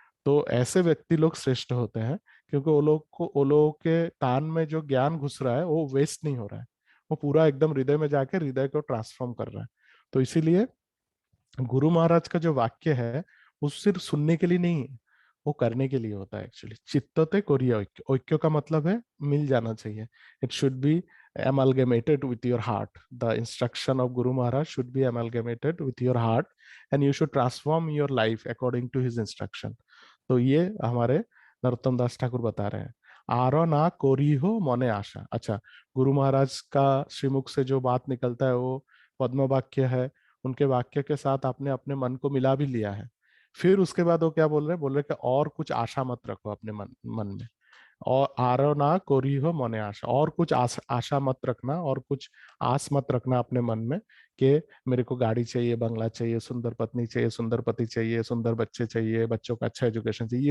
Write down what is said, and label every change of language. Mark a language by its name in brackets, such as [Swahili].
[Hindi] तो ऐसे व्यक्ति लोग श्रेष्ठ होते हैं, क्योंकि वो लोगों के कान में जो ज्ञान घुस रहा है वो वेस्ट नहीं हो रहा है, वो पूरा एकदम हृदय में जाके हृदय को ट्रांसफॉर्म कर रहा है। तो इसीलिए गुरु महाराज का जो वाक्य है वो सिर्फ सुनने के लिए नहीं है, वो करने के लिए होता है एक्चुअली। [Bangla] चित्तते कोरिया ऐक्य, [Hindi] ऐक्य का मतलब है मिल जाना चाहिए। [English] It should be amalgamated with your heart. The instruction of Guru Maharaj should be amalgamated with your heart, and you should transform your life according to his instruction. [Hindi] तो ये हमारे नरोत्तम दास ठाकुर बता रहे हैं। [Bangla] आरो ना कोरी हो मने आशा। [Hindi] अच्छा, गुरु महाराज का श्रीमुख से जो बात निकलता है वो पद्म वाक्य है, उनके वाक्य के साथ आपने अपने मन को मिला भी लिया है। फिर उसके बाद वो क्या बोल रहे हैं, बोल रहे कि और कुछ आशा मत रखो अपने मन में, और [Bangla] आरो ना कोरी हो मने आशा, [Hindi] और कुछ आशा मत रखना, और कुछ आस मत रखना अपने मन में कि मेरे को गाड़ी चाहिए, बंगला चाहिए, सुंदर पत्नी चाहिए, सुंदर पति चाहिए, सुंदर बच्चे चाहिए, बच्चों का अच्छा एजुकेशन चाहिए।